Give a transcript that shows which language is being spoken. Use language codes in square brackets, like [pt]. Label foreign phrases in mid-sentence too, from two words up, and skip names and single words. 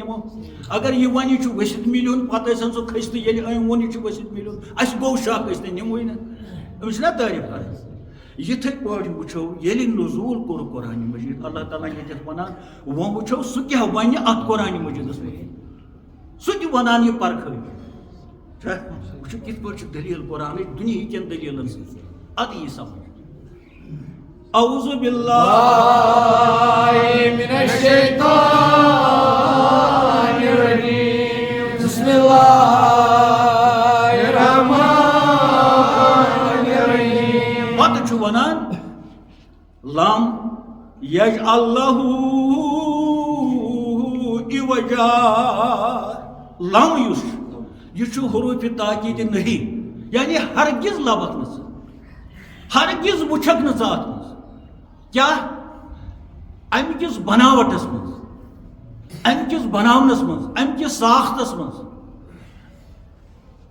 [ks] نِمو اگر یہِ ونہِ یہِ چھُ ؤسِتھ مِلہِ ہُنٛد پتہٕ ٲسِن سُہ کھٔسۍ تہٕ ییٚلہِ أمۍ ووٚن یہِ چھُ ؤسِتھ مِلہِ ہُنٛد اَسہِ گوٚو شک أسۍ نہٕ نِموٕے نہٕ أمِس چھُنہ تعریٖف کران یِتھٕے پٲٹھۍ وٕچھو ییٚلہِ نزوٗل کوٚر قرآنِ مجیٖد اللہ تعالیٰ ییٚتٮ۪تھ ونان وۄنۍ وٕچھو سُہ کیٛاہ وَنہِ اتھ قرآنِ مجیٖدس منٛز سُہ تہِ ونان یہِ پرکھٲوِتھ چھا وٕچھو کِتھ پٲٹھۍ چھِ دٔلیٖل قرآنٕچ دُنہیٖکٮ۪ن دٔلیٖلن سۭتۍ ادٕ یی سمجھ [ar] اعوذ باللہ من الشیطان الرجیم بسم اللہ الرحمن الرحیم [ks] پتہٕ چھُ ونان [ar] لم یجعل لہو عوجا لم یُس [ks] یہِ چھُ حروفِ تاکیٖدِ نہی یعنی ہرگز لبکھ نہٕ ژٕ ہرگز وٕچھکھ نہٕ ژٕ اتھ منٛز کیٛاہ امہِ کِس بناوٹس منٛز امہِ کِس بناونس منٛز امہِ کِس ساختس منٛز